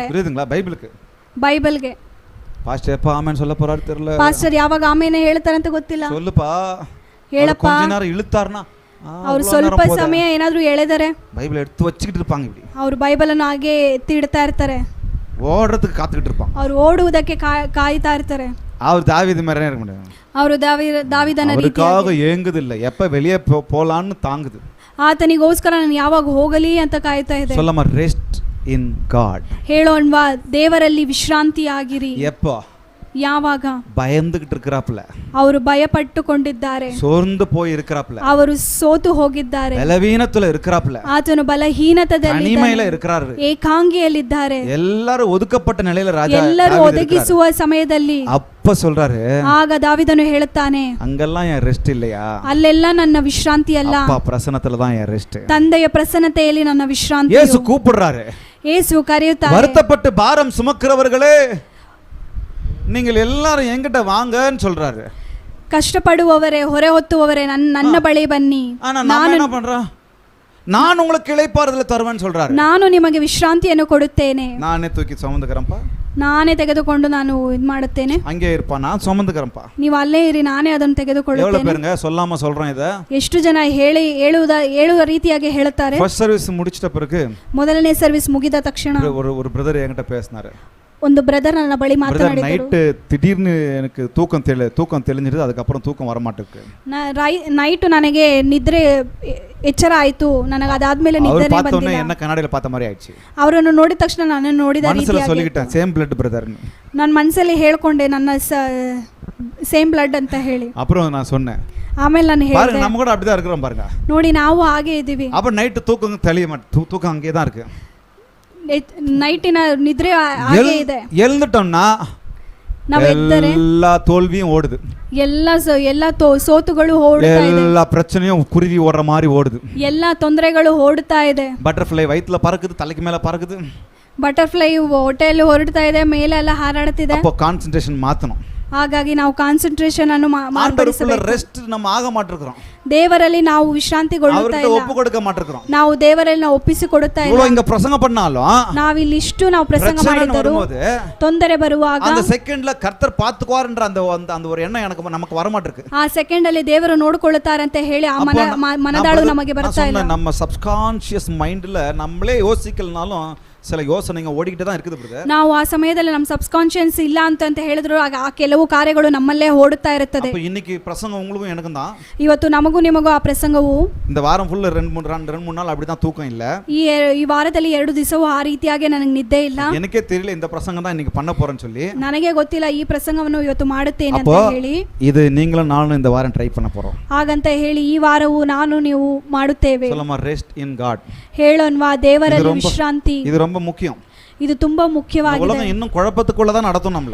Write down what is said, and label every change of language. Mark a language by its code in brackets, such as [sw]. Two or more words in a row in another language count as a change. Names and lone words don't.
[ta] புரியுதுங்களா? [kn] ಬೈಬಲ್ಗೆ [ta] பாஸ்டர் எப்ப ஆமென் சொல்ல போறாரு தெரியல. [kn] ಪಾಸ್ಟರ್ ಯಾವಾಗ ಆಮೇನೆ ಹೇಳ್ತಾರೆ ಅಂತ ಗೊತ್ತಿಲ್ಲ. [ta] சொல்லுப்பா, [kn] ಹೇಳಪ್ಪ. [ta] கொஞ்ச நேரம் ಇಳುತ್ತಾರ್ನಾ, [kn] ಅವ್ರು ಸ್ವಲ್ಪ ಸಮಯ ಏನಾದ್ರೂ ಎಳೆದರೆ [ta] பைபிள் எடுத்து வச்சுக்கிட்டு இருப்பாங்க. இப்படி [kn] ಅವ್ರು ಬೈಬಲ್ ಅನ್ನು ಹಾಗೆ ಎತ್ತಿ ಇಡ್ತಾ ಇರ್ತಾರೆ. [ta] ஓடுறதுக்கு காத்துக்கிட்டு இருப்பாங்க. [kn] ಅವ್ರು ಓಡುವುದಕ್ಕೆ ಕಾಯ್ತಾ ಇರ್ತಾರೆ. [ta] அவர் தாவீது மாதிரியே இருக்க முடியாது. [kn] ಅವರು ದಾವಿದನ [ta] அவருக்காக [kn] ರೀತಿಯಾಗಿ [ta] ஏங்குது இல்ல, எப்ப வெளியே போலான்னு தாங்குது. [kn] ಆತನಿಗೋಸ್ಕರ ನಾನು ಯಾವಾಗ ಹೋಗಲಿ ಅಂತ ಕಾಯ್ತಾ ಇದೆ. [en] சொல்லமா, rest in God. [kn] ಹೇಳೋಣ್ವಾ, ದೇವರಲ್ಲಿ ವಿಶ್ರಾಂತಿಯಾಗಿರಿ. [ta] எப்போ? [kn] ಯಾವಾಗ? [ta] பயந்துகிட்டு இருக்கிறாப்ல, [kn] ಅವರು ಭಯಪಟ್ಟುಕೊಂಡಿದ್ದಾರೆ, [ta] சோர்ந்து போய் இருக்கிறாப்ல, [kn] ಅವರು ಸೋತು ಹೋಗಿದ್ದಾರೆ, [ta] பலவீனத்துல இருக்கிறாப்ல, [kn] ಆತನು ಬಲಹೀನತದಲ್ಲಿ [ta] தனிமையில இருக்கிறாரு, [kn] ಏಕಾಂಗಿಯಲ್ಲಿದ್ದಾರೆ, [ta] எல்லாரும் ஒதுக்கப்பட்ட நிலையில ராஜா [kn] ಎಲ್ಲರೂ ಒದಗಿಸುವ ಸಮಯದಲ್ಲಿ. [ta] அப்ப சொல்றாரு, [kn] ಆಗ ದಾವಿದನು ಹೇಳುತ್ತಾನೆ, [ta] அங்கெல்லாம் என் ரெஸ்ட் இல்லையா, [kn] ಅಲ್ಲೆಲ್ಲ ನನ್ನ ವಿಶ್ರಾಂತಿ ಅಲ್ಲ, [ta] அப்பா பிரசன்னத்துல தான் என் ரெஸ்ட். [kn] ತಂದೆಯ ಪ್ರಸನ್ನತೆಯಲ್ಲಿ ನನ್ನ ವಿಶ್ರಾಂತಿ. [ta] இயேசு கூப்பிடுறாரு, [kn] ಯೇಸು ಕರೆಯುತ್ತಾರೆ, [ta] வருத்தப்பட்டு பாரம் சுமக்கிறவர்களே நீங்கள் எல்லாரும் என்கிட்ட வாங்கன்னு சொல்றாரு. [kn] கஷ்டப்படுபவரே ಹೊರೆ ಹೊತ್ತುವವರೇ ನನ್ನ ಬಳಿ ಬನ್ನಿ, [ta] நான் என்ன பண்றேன், நான் உங்களுக்கு இளைப்பாறுதலை தருவேன்னு சொல்றாரு. [kn] ನಾನು ನಿಮಗೆ ವಿಶ್ರಾಂತಿಯನ್ನು ಕೊಡುತ್ತೇನೆ, [ta] நானே தூக்கி சுமந்துக்கிறேன்ப்பா, [kn] ನಾನೇ ತೆಗೆದುಕೊಂಡು ನಾನು ಇದು ಮಾಡುತ್ತೇನೆ, [ta] அங்கே இருப்பா, நான் சுமந்துக்கிறேன்ப்பா. [kn] ನೀವು ಅಲ್ಲೇ ಇರಿ, ನಾನೇ ಅದನ್ನು [ta] எவ்வளவு [kn] ತೆಗೆದುಕೊಳ್ಳುತ್ತೇನೆ. [ta] பேருங்க சொல்லாம சொல்றேன் இத? [kn] ಎಷ್ಟು ಜನ ಹೇಳುವ ರೀತಿಯಾಗಿ ಹೇಳುತ್ತಾರೆ. [en] first service [ta] முடிச்சிட்ட பிறகு [kn] ಮೊದಲನೇ ಸರ್ವಿಸ್ ಮುಗಿದ ತಕ್ಷಣ [ta] ஒரு பிரதர் என்கிட்ட பேசினாரு. [kn] ಒಂದು ಬ್ರದರ್ ನನ್ನ ಬಳಿ ಮಾತನಾಡಿದರು. [ta] நைட்டு திடீர்னு எனக்கு தூக்கம் தெளிஞ்சிருது, அதுக்கப்புறம் தூக்கம் வர மாட்டேங்குது. [kn] ನೈಟ್ ನನಗೆ ನಿದ್ರೆ ಎಚ್ಚರ ಆಯಿತು, ನನಗೆ ಅದಾದ್ಮೇಲೆ ನಿದ್ರೆ ಬಂದಿಲ್ಲ. [ta] என்ன கண்ணாடியில பார்த்த மாதிரி ಆಯ್ತು. [kn] ಅವರನ್ನು ನೋಡಿದ ತಕ್ಷಣ ನಾನು ನೋಡಿದ [en] ಮನಸ್ಸಲ್ಲಿ சொல்லிட்டேன் same blood brother. [kn] ನನ್ನ ಮನಸ್ಸಲ್ಲಿ ಹೇಳ್ಕೊಂಡೆ ನನ್ನ [en] same blood [kn] ಅಂತ ಹೇಳಿ. [ta] அப்புறம் நான் சொன்னேன், [kn] ಆಮೇಲೆ ನಾನು ಹೇಳಿದೆ, [ta] பாருங்க நம்ம கூட அப்படிதான் இருக்கிறோம் பாருங்க. [kn] ನೋಡಿ ನಾವು ಹಾಗೆ ಇದ್ದೀವಿ. [ta] அப்ப நைட் தூக்கம் தெளிய மாட்டேங்குது, தூக்கம் அங்கே தான் இருக்கு. [kn] ನೈಟಿನ ನಿದ್ರೆ ಹಾಗೆ ಇದೆ. [ta] எழுந்துட்டோம்னா [kn] ನಾವು ಎದ್ದರೆ [ta] எல்லா தோல்வியும் ஓடுது, [kn] ಎಲ್ಲ ಸೋತುಗಳು ಓಡ್ತಾ ಇದೆ, [ta] எல்லா பிரச்சனையும் குருவி ஓடுற மாதிரி ஓடுது, [kn] ಎಲ್ಲ ತೊಂದರೆಗಳು ಓಡ್ತಾ ಇದೆ. [ta] பட்டர்ஃப்ளை வயித்துல பறக்குது, தலைக்கு மேல பறக்குது, [kn] ಬಟರ್ಫ್ಲೈ ಹೊಟ್ಟೆಯಲ್ಲಿ ಹೊರಡ್ತಾ ಇದೆ, ಮೇಲೆ ಎಲ್ಲ ಹಾರಾಡ್ತಿದೆ. [ta] அப்போ கான்சென்ட்ரேஷன் மாத்தணும். [kn] ಹಾಗಾಗಿ ನಾವು ಕಾನ್ಸಂಟ್ರೇಷನ್ ಅನ್ನು ಮಾರ್ಪಡಿಸಬೇಕು. [ta] ரெஸ்ட் நம்ம ஆக மாட்டேங்கிறோம், [kn] ದೇವರಲ್ಲಿ ನಾವು ವಿಶ್ರಾಂತಿಗೊಳ್ಳುತ್ತಾ ಇಲ್ಲ, [ta] ஒப்பு கொடுக்க மாட்டேங்கிறோம். [kn] ನಾವು ದೇವರಲ್ಲಿ ನಾವು ಒಪ್ಪಿಸಿಕೊಡುತ್ತಾ ಇಲ್ಲ. [ta] இங்க பிரசங்கம் பண்ணாலும் [kn] ನಾವಿಲ್ಲಿಷ್ಟು ನಾವು ಪ್ರಸಂಗ ಮಾಡಿದರೂ ತೊಂದರೆ ಬರುವಾಗ [ta] அந்த செகண்ட்ல கர்த்தர் பாத்துக்குவார்ன்ற அந்த ஒரு எண்ணம் நமக்கு வர மாட்டேங்குது. [kn] ಆ ಸೆಕೆಂಡ್ ಅಲ್ಲಿ ದೇವರು ನೋಡಿಕೊಳ್ಳುತ್ತಾರೆ ಅಂತ ಹೇಳಿ ಆ ಮನದಾಳು ನಮಗೆ ಬರ್ತಾ ಇಲ್ಲ. [ta] நம்ம [en] subconscious mind [ta] நம்மளே யோசிக்கலனாலும் சில யோசனைங்க ஓடிக்கிட்டே தான் இருக்குது பிரதர். [kn] ನಾವು ಆ ಸಮಯದಲ್ಲಿ ನಮ್ಮ ಸಬ್ಕಾನ್ಷಿಯಸ್ ಇಲ್ಲ ಅಂತ ಹೇಳಿದ್ರು ಆ ಕೆಲವು ಕಾರ್ಯಗಳು ನಮ್ಮಲ್ಲೇ ಓಡುತ್ತಾ ಇರುತ್ತದೆ. [ta] அப்ப இன்னைக்கு பிரசங்கம் உங்களுக்கும் எனக்கும் தான். [kn] ಇವತ್ತು ನಮಗೂ ನಿಮಗೂ ಆ ಪ್ರಸಂಗವು [ta] இந்த வாரம் ஃபுல்லா ரெண்டு மூணு நாள் அப்படி தான் தூக்கம் இல்ல. [kn] ಈ ವಾರದಲ್ಲಿ 2 ದಿವಸವೂ ಆ ರೀತಿಯಾಗಿ ನನಗೆ ನಿದ್ದೆ ಇಲ್ಲ. [ta] எனக்கே தெரியல இந்த பிரசங்கம் தான் இன்னைக்கு பண்ண போறேன்னு சொல்லி. [kn] ನನಗೆ ಗೊತ್ತಿಲ್ಲ ಈ ಪ್ರಸಂಗವನ್ನು ಇವತ್ತು ಮಾಡುತ್ತೇನೆ ಅಂತ ಹೇಳಿ. [ta] இது நீங்களும் நானும் இந்த வாரம் ட்ரை பண்ண போறோம். [kn] ಹಾಗಂತ ಹೇಳಿ ಈ ವಾರವು ನಾನು ನೀವು ಮಾಡುತ್ತೇವೆ. [en] சொல்லமா rest in God. [kn] ಹೇಳೋಣವಾ ದೇವರಲ್ಲಿ ವಿಶ್ರಾಂತಿ. [ta] இது ரொம்ப முக்கியம். [kn] ಇದು ತುಂಬಾ ಮುಖ್ಯವಾಗಿದೆ. [ta] உலகம் இன்னும் குழப்பத்துக்குள்ள தான் நடத்தும் நம்மள.